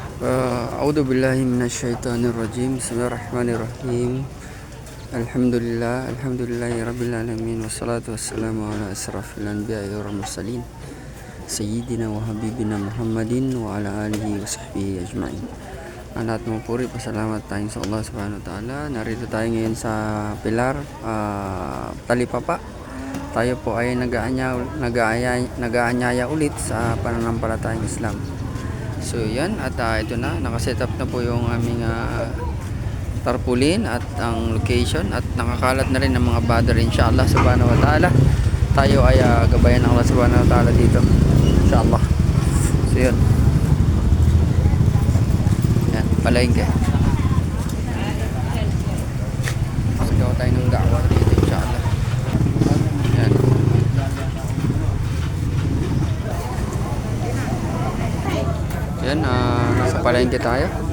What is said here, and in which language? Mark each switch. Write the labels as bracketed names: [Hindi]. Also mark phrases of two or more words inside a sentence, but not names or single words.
[Arabic] أعوذ بالله من الشيطان الرجيم. بسم الله الرحمن الرحيم. الحمد لله رب العالمين والصلاة والسلام على أشرف الأنبياء والمرسلين سيدنا وحبيبنا محمد وعلى آله وصحبه أجمعين. [Filipino] Lahat ng puri, pasalamat tayong sa [Arabic] الله سبحانه وتعالى. [Filipino] Narito tayo ngayon sa Pilar, Talipapa. Tayo po ay nag-aanyaya ulit sa pananampalatayang Islam. So yan, at ito na, nakaset up na po yung aming tarpaulin at ang location, at nakakalat na rin ng mga battery [Arabic] إن شاء الله سبحانه وتعالى. [Filipino] Tayo ay gabayan ng [Arabic] الله سبحانه وتعالى [Filipino] dito inshallah. So yun, yan, palengke. Sigaw tayo ng da'wa dito inshallah. Yan. Yan, nasa palengke tayo.